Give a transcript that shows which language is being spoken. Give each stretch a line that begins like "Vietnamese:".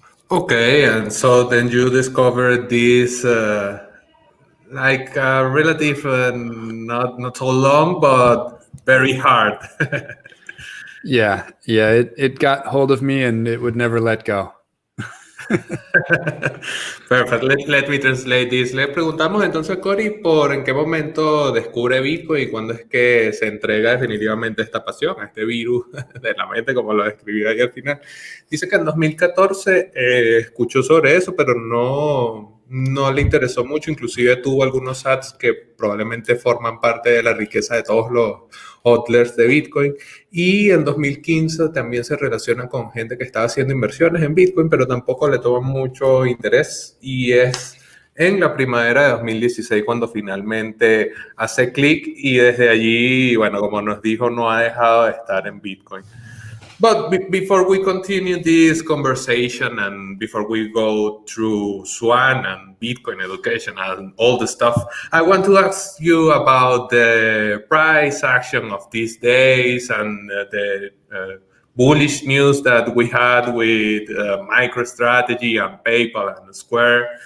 English: Okay, and so then you discovered this like relative, not so long, but very hard. Yeah, it got hold of me and it would never let go. Perfect. Let me translate this.
Spanish: Le preguntamos entonces a Cory por en qué momento descubre Bitcoin y cuándo es que se entrega definitivamente esta pasión, a este virus de la mente, como lo describí ahí al final. Dice que en 2014 escuchó sobre eso, pero no le interesó mucho. Inclusive tuvo algunos ads que probablemente forman parte de la riqueza de todos los hodlers de Bitcoin. Y en 2015 también se relaciona con gente que estaba haciendo inversiones en Bitcoin, pero tampoco le toma mucho interés. Y es en la primavera de 2016 cuando finalmente hace clic y desde allí, bueno, como nos dijo, no ha dejado de estar en Bitcoin.
English: But before we continue this conversation and before we go through Swan and Bitcoin education and all the stuff, I want to ask you about the price action of these days and the bullish news that we had with MicroStrategy and PayPal and Square.